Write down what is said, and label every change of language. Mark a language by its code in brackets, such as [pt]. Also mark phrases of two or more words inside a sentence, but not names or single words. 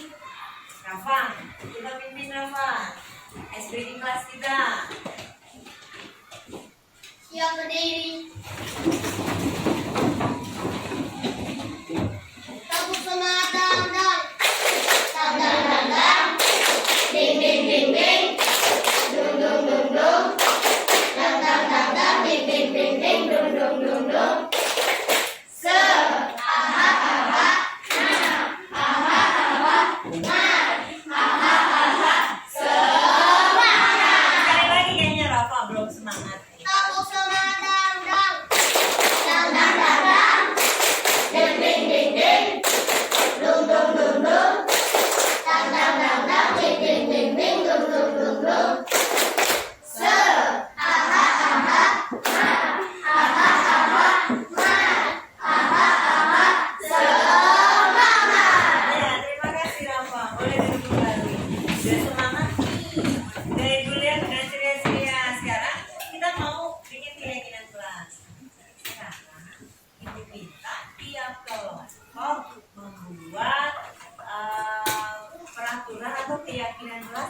[id] Rafa, kita pimpin Rafa. [en] Ice breaking [id] kelas kita. Siap berdiri. Tepuk semangat dang dang. Dang dang dang dang. Ding ding ding ding. Dung dung dung dung. Dang dang dang dang. Ding ding ding ding. Dung dung dung dung. Se. Aha aha. Na. Aha aha. Na. Aha aha. Semangat. Sekali lagi kayaknya Rafa belum semangat. Tepuk semangat dang dang. Dang dang dang dang. Ding ding ding ding. Dung dung dung dung. Dang dang dang dang. Ding ding ding ding. Dung dung dung dung. Se. Aha aha. Ma. Aha aha. Ma. Aha aha. Semangat. Ya, terima kasih Rafa. Boleh duduk kembali. Sudah semangat nih. Dari dulu ya sudah ceria-ceria. Sekarang kita mau bikin keyakinan kelas. Sekarang ibu minta tiap kelompok membuat peraturan atau keyakinan kelas.